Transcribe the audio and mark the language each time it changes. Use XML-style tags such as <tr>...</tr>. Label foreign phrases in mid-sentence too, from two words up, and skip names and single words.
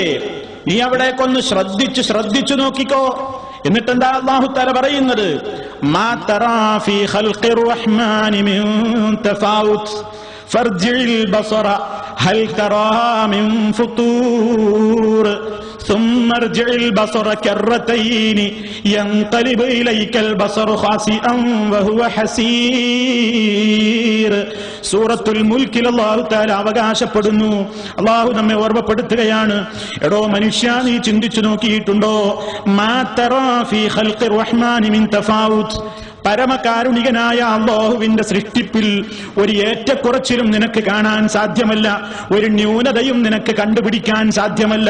<ml>നീ അവിടേക്കൊന്ന് ശ്രദ്ധിച്ചു നോക്കിക്കോ. എന്നിട്ടെന്താ</ml> <ar>الله تعالى</ar> <ml>പറയുന്നത്?</ml> <ar>ما ترى في خلق الرحمن من تفاوت فارجع البصر هل ترى من فطور ثم ارجع البصر كرتين ينقلب إليك البصر خاسئا وهو حسير.</ar> <ml>സൂറത്തുൽ മുൽക്കിൽ</ml> <ar>الله تعالى</ar> <ml>അവകാശപ്പെടുന്നു, അല്ലാഹു നമ്മെ ഓർമ്മപ്പെടുത്തുകയാണ്, എടോ മനുഷ്യ, നീ ചിന്തിച്ചു നോക്കിയിട്ടുണ്ടോ?</ml> <ar>ما ترى في خلق الرحمن من تفاوت,</ar> <ml>പരമകാരുണികനായ അല്ലാഹുവിന്റെ സൃഷ്ടിപ്പിൽ ഒരു ഏറ്റക്കുറച്ചിലും നിനക്ക് കാണാൻ സാധ്യമല്ല, ഒരു ന്യൂനതയും നിനക്ക് കണ്ടുപിടിക്കാൻ സാധ്യമല്ല.</ml>